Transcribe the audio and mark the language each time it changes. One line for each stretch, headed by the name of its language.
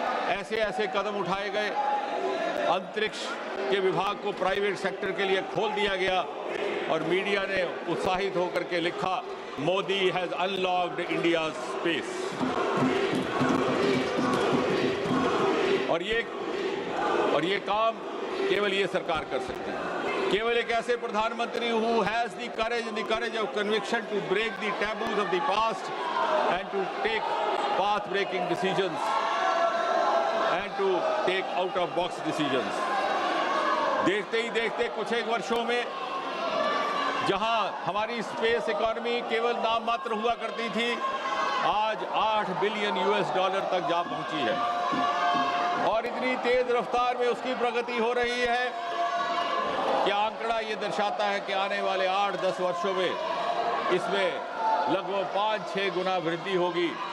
Hindi: ऐसे ऐसे कदम उठाए गए, अंतरिक्ष के विभाग को प्राइवेट सेक्टर के लिए खोल दिया गया और मीडिया ने उत्साहित होकर के लिखा,
English: Modi has unlocked India space.
Hindi: और ये काम केवल ये सरकार कर सकती है। केवल एक ऐसे प्रधानमंत्री
English: who has the courage of conviction to break the taboos of the past and to take path-breaking decisions and to take out-of-box decisions।
Hindi: देखते ही देखते कुछ एक वर्षों में जहां हमारी स्पेस इकोनॉमी केवल नाम मात्र हुआ करती थी, आज $8 बिलियन तक जा पहुंची है। और इतनी तेज रफ्तार में उसकी प्रगति हो रही है कि आंकड़ा ये दर्शाता है कि आने वाले 8-10 वर्षों में इसमें लगभग 5-6 गुना वृद्धि होगी।